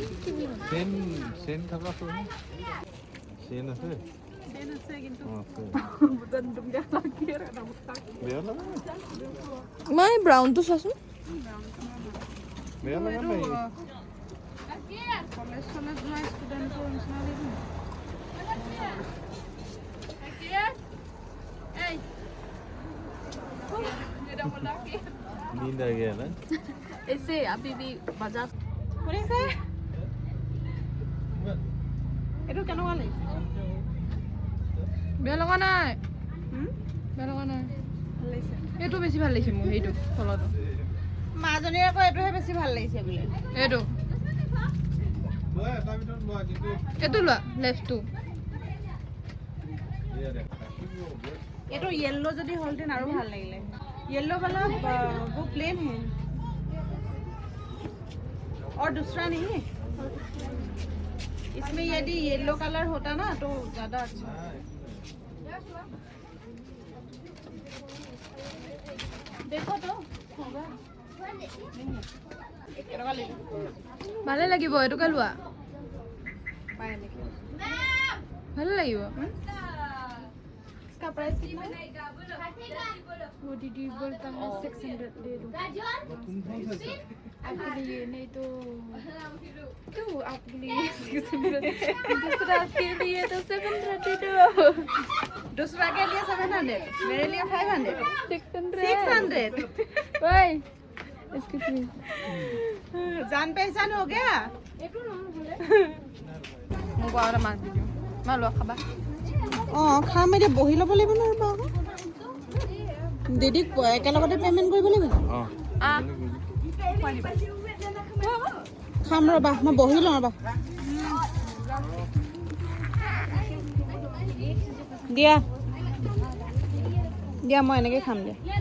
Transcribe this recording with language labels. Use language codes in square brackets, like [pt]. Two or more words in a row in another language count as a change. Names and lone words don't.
[as] চেন থকা চেন আছে মই ব্ৰাউনটো চোৱাচোন বেয়া লগা নাই কলেজ চলেজ যোৱা ষ্টুডেণ্টৰ নিচিনা দেখোন [hi] नींद आ गया ना ऐसे अभी भी बजा [as] শুনিছে এইটো কেনেকুৱা লাগিছে বেয়া লগা নাই বেয়া লগা নাই ভাল লাগিছে এইটো বেছি ভাল লাগিছে মোৰ সেইটো তলতো মাজনীৰ আকৌ এইটোহে বেছি ভাল লাগিছে বোলে এইটো এইটো লোৱা লেফ্টটো [hi] এইটো येलो [as] যদি হলতেন আৰু ভাল লাগিলে [hi] येलो वाला वो प्लेन है और दूसरा नहीं है इसमें यदि येलो कलर होता ना तो ज्यादा अच्छा देखो तो होगा [as] ভালে লাগিব এইটোকে লোৱা ভালে লাগিব [hi] इसका प्राइस कितना है वो दीदी बोलता है 600 दे दो आपके लिए नहीं तो क्यों आपके लिए 600 दूसरा के लिए तो 732 दूसरा के लिए 700 मेरे लिए 500 600 600 भाई एक्सक्यूज मी जान पहचान हो गया [as] মোক আৰু এটা মাছ দি দিওঁ মা লোৱা খাবা অঁ খাম এতিয়া বহি ল'ব লাগিব নহয় বাৰু দিদিক একেলগতে পে'মেণ্ট কৰিব লাগিব অঁ খাম ৰ'বা মই বহি লওঁ ৰ'বা দিয়া দিয়া মই এনেকৈ খাম দিয়া